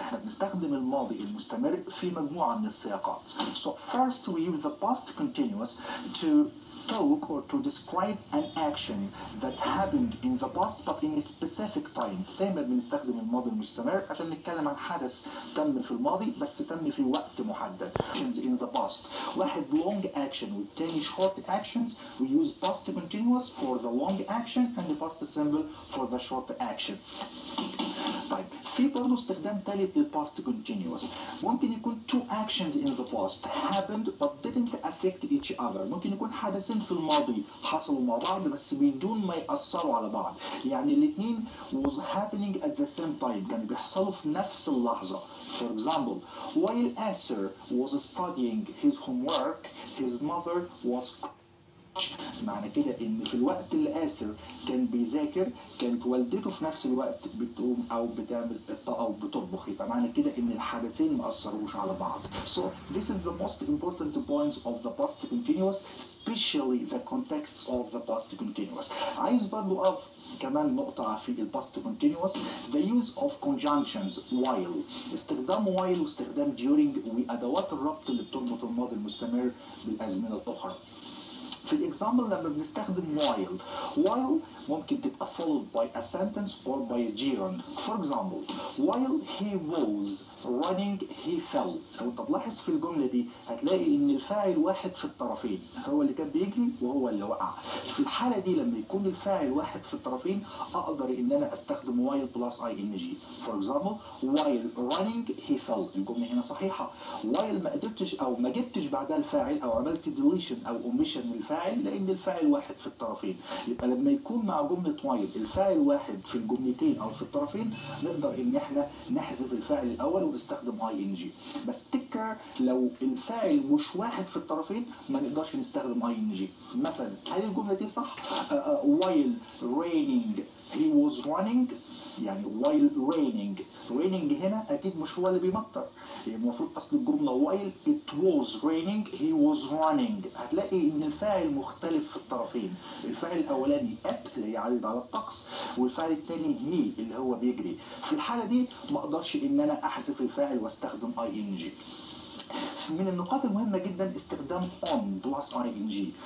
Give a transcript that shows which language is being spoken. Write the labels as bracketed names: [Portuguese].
[Arabic] احنا بنستخدم الماضي المستمر في مجموعة من السياقات. [English] So first we use the past continuous to talk or to describe an action that happened in the past but in a specific time. [Arabic] دايما بنستخدم الماضي المستمر عشان نتكلم عن حدث تم في الماضي بس تم في وقت محدد. [English] Actions in the past. [Arabic] واحد [English] long action [Arabic] والتاني [English] short actions. We use past continuous for the long action and the past simple for the short action. [Arabic] طيب في برضه استخدام ثالث للpast continuous. ممكن يكون [English] two actions in the past happened but didn't affect each other. [Arabic] ممكن يكون حدثين في الماضي حصلوا مع بعض بس بدون ما يأثروا على بعض. يعني الاثنين [English] was happening at the same time. [Arabic] كانوا بيحصلوا في نفس اللحظة. [English] For example, while Asser was studying his homework, his mother was [Arabic] معنى كده ان في الوقت اللي آسر كان بيذاكر كانت والدته في نفس الوقت بتقوم او بتعمل او بتطبخ. يبقى معنى كده ان الحدثين ما اثروش على بعض. [English] So this is the most important points of the past continuous, especially the context of the past continuous. [Arabic] عايز برضو اقف كمان نقطة في الباست continuous. [English] The use of conjunctions while. [Arabic] استخدام while واستخدام during وأدوات الربط اللي بتربط الماضي المستمر بالأزمنة الأخرى. في الإكزامبل لما بنستخدم [English] while [Arabic] ممكن تبقى [English] followed by a sentence or by a gerund. For example, while he was running he fell. [Arabic] لو انت تلاحظ في الجملة دي هتلاقي ان الفاعل واحد في الطرفين، هو اللي كان بيجري وهو اللي وقع. في الحالة دي لما يكون الفاعل واحد في الطرفين اقدر ان انا استخدم while plus ing. [English] For example, while running he fell. [Arabic] الجملة هنا صحيحة. while ما قدرتش او ما جبتش بعدها الفاعل او عملت deletion او omission للفاعل لان الفاعل واحد في الطرفين. يبقى لما يكون مع جملة while الفاعل واحد في الجملتين او في الطرفين نقدر ان احنا نحذف الفاعل الاول ونستخدم ing. بس تكر لو الفاعل مش واحد في الطرفين ما نقدرش نستخدم ing. مثلا هل الجملة دي صح؟ [English] while raining he was running. [Arabic] يعني while raining هنا اكيد مش هو اللي بيمطر. المفروض اصل الجمله [English] while it was raining he was running. [Arabic] هتلاقي ان الفاعل مختلف في الطرفين. الفاعل الاولاني at اللي يعرض على الطقس والفاعل الثاني he اللي هو بيجري. في الحاله دي ما اقدرش ان انا احذف الفاعل واستخدم ing. من النقاط المهمة جدا استخدام on plus ing.